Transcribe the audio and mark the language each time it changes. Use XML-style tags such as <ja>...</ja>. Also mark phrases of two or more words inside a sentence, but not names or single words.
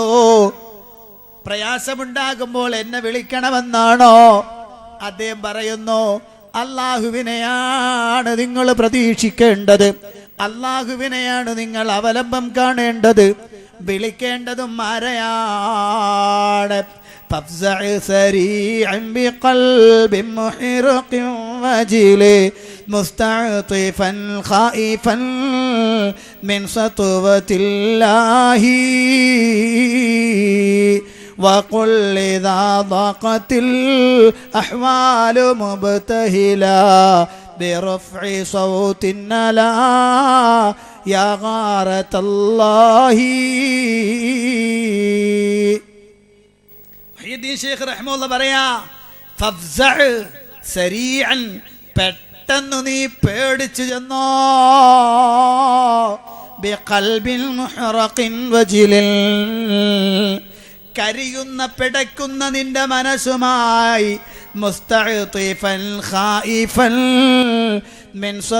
<ml>പ്രയാസമുണ്ടാകുമ്പോൾ എന്നെ വിളിക്കണമെന്നാണോ? അദ്ദേഹം പറയുന്നു, അള്ളാഹുവിനെയാണ് നിങ്ങൾ പ്രതീക്ഷിക്കേണ്ടത്, അള്ളാഹുവിനെയാണ് നിങ്ങൾ അവലംബം കാണേണ്ടത്, വിളിക്കേണ്ടതും ആരെയാണ്?</ml> <ar>فافزع سريعا بقلب محرق وجل مستعطفا خائفا من سطوة الله وقل إذا ضاقت الأحوال مبتهلا برفع صوت لا يا غارة الله.</ar> <ml>മുഹിയുദ്ദീൻ ശൈഖ് റഹിമഹുല്ല പറയാ,</ml> <ar>فافزع سريعا,</ar> <ml>പെട്ടെന്ന് നീ പേടിച്ചു ചെന്നോ,</ml> <ar>بقلب محرق وجل,</ar> <ml>കരിയുന്ന പിടയ്ക്കുന്ന നിന്റെ മനസ്സുമായി,</ml> <ar>مستعطفا خائفا من</ar>